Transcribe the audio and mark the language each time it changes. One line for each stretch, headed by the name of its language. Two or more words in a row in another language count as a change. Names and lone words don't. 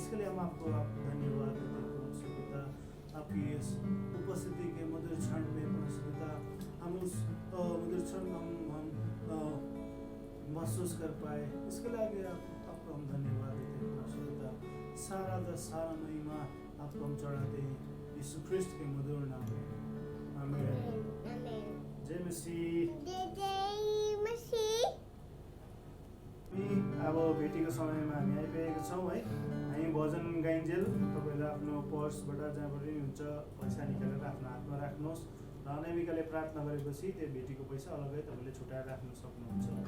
Hindi: इसके लिए हम आपको धन्यवाद देते हैं परमेश्वर पिता। आपकी इस उपस्थिति के मधुर क्षण में परमेश्वर पिता, हम उस मधुर क्षण को हम महसूस कर पाए, इसके लिए आगे आपको हम धन्यवाद देते हैं परमेश्वर पिता। सारा महिमा आपको हम चढ़ाते हैं यीशु ख्रिस्ट के मधुर नाम में, आमीन। जय मसीह।
Nepali: अब भेटीको समयमा हामी आइपुगेका छौँ है। हामी भजन गाइन्जेल तपाईँले आफ्नो पर्सबाट जहाँबाट पनि हुन्छ पैसा निकालेर आफ्नो हातमा राख्नुहोस्, र अनामिकाले प्रार्थना गरेपछि त्यो भेटीको पैसा अलग्गै तपाईँले छुट्याएर राख्न सक्नुहुन्छ।